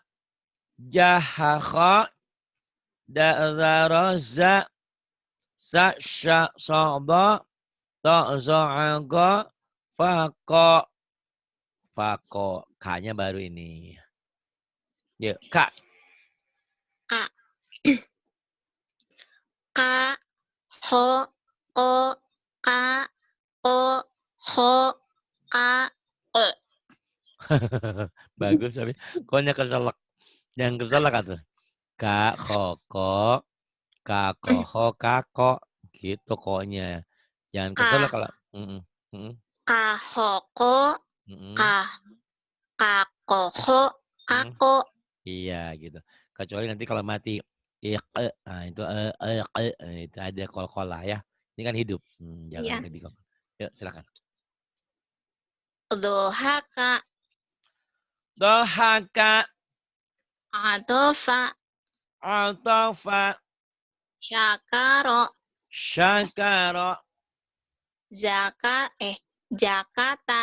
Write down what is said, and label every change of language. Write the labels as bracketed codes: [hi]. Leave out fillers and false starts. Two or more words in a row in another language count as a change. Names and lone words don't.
[ar] Jahaho. Da'zaroza. Sasha. Sodo. Tozo'ago. Fako. Fako. [id] K-nya baru ini. Yuk, K. Ka. Ka. Ho. O. Ka. O. Ho. Ka. O. Bagus tapi koknya keselak. Yang keselak tuh. Ka, ho, ko. Ka, ko, ho, kako. Gitu koknya. Jangan keselak kalau. Ka, ho, ko. Ka, ko, ho. Kako. Iya gitu. Kecuali nanti kalau mati. Nah itu ada kol-kolah ya. Ini kan hidup. Jangan lebih kok. Yuk silakan. [ar] Dohaka. Dohaka. Atofa. Atofa. Syakaro. Syakaro. [id] Jakarta.